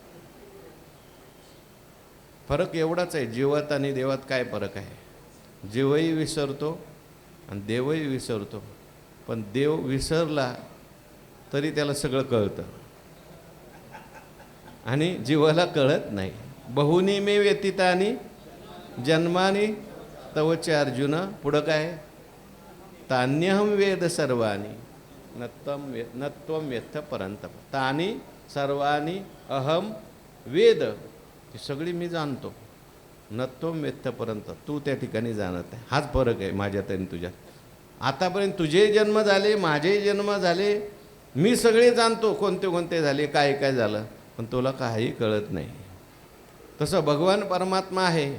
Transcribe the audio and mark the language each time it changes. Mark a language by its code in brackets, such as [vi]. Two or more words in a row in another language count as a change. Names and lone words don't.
[mr] फरक एवढाच आहे, जीवात आणि देवात काय फरक आहे. जीवही विसरतो आणि देवही विसरतो, पण देव विसरला तरी त्याला सगळं कळतं आणि जीवाला कळत नाही. [sa] बहुनी मे व्यतीतानी जन्मानी तवचे अर्जुन [mr] पुढं काय [sa] तान्यहम वेद सर्वाणी नत्वम वेत्थ परंतप तानी सर्वाणी अहम वेद [mr] ही सगळी मी जाणतो [sa] नत्वम वेत्थ परंत [mr] तू त्या ठिकाणी जाणत आहे. हाच फरक आहे माझ्यात आणि तुझ्यात. आतापर्यंत तुझे जन्म झाले माझे जन्म झाले मी सगळे जाणतो कोणते कोणते झाले काय काय झालं पण तुला काही कळत नाही. तसं भगवान परमात्मा आहे.